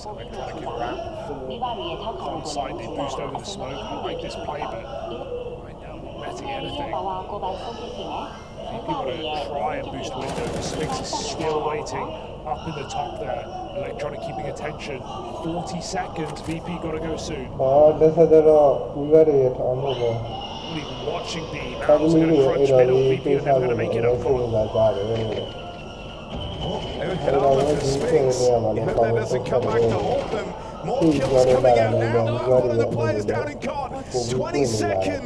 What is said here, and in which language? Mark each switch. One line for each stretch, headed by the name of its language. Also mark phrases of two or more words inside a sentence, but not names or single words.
English: And then trying to get ramp full side. They boost over the smoke. I like this play, but right now not betting anything. VP want to try and boost window. The Sphinx is still waiting up in the top there. Electronic keeping attention. 40 seconds. VP got to go soon.
Burmese: လက်ဆက်တော့မိဘတွေရဲ့ထောင်းမှုပေါ့
English: Not even watching the Mouse going to crunch middle. VP are never going to make it up for him. Head on with the Sphinx. You hope that doesn't come back to haunt them. More kills coming out now. One of the players down in cart. 20 seconds.